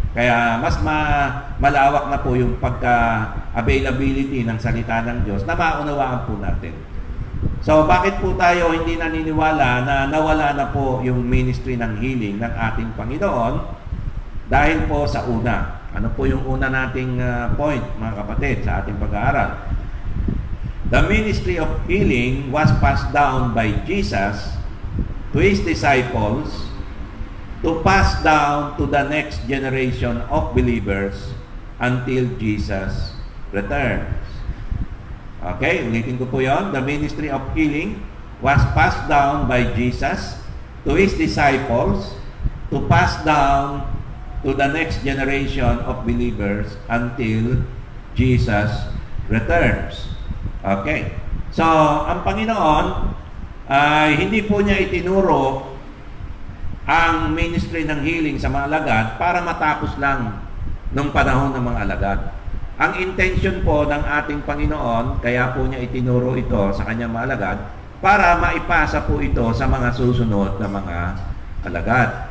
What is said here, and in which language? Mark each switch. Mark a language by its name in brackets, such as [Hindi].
[Filipino] Kaya mas malawak na po yung pagka-availability ng salita ng Diyos na maunawaan po natin. So, bakit po tayo hindi naniniwala na nawala na po yung ministry ng healing ng ating Panginoon? Dahil po sa una. Ano po yung una nating point, mga kapatid, sa ating pag-aaral? [English] The ministry of healing was passed down by Jesus to His disciples to pass down to the next generation of believers until Jesus returns. [Filipino] Okay, ulitin ko po yon. [English] The ministry of healing was passed down by Jesus to His disciples to pass down to the next generation of believers until Jesus returns. Okay. [Filipino] So, ang Panginoon ay hindi po niya itinuro ang ministry ng healing sa mga alagad para matapos lang nung panahon ng mga alagad. Ang intention po ng ating Panginoon, kaya po niya itinuro ito sa kanyang mga alagad, para maipasa po ito sa mga susunod na mga alagad.